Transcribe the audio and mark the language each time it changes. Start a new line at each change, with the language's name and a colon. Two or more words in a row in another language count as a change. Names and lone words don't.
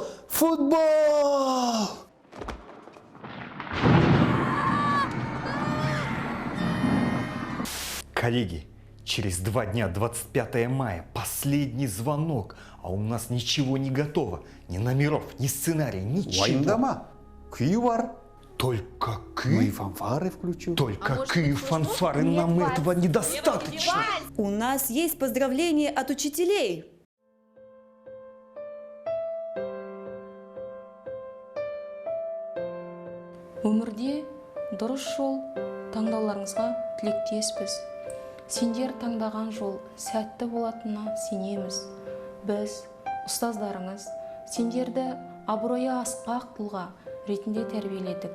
Russian: Футбол! Коллеги, через 2 дня, 25 мая, последний звонок, а у нас ничего не готово. Ни номеров, ни сценария, ничего.
Kazakh: Уайымдама, күйі бар.
Russian: Только Ну и К? фанфары включу. Только К и фанфары нам этого недостаточно. У нас есть поздравления от учителей.
Kazakh: Өмірде дұрыс жол таңдауларыңызға тілектеспіз. Сендер таңдаған жол сәтті болатынына сенеміз. Біз, ұстаздарыңыз, сендерді абыройы асқақ тұлға ретінде тәрбиеледік.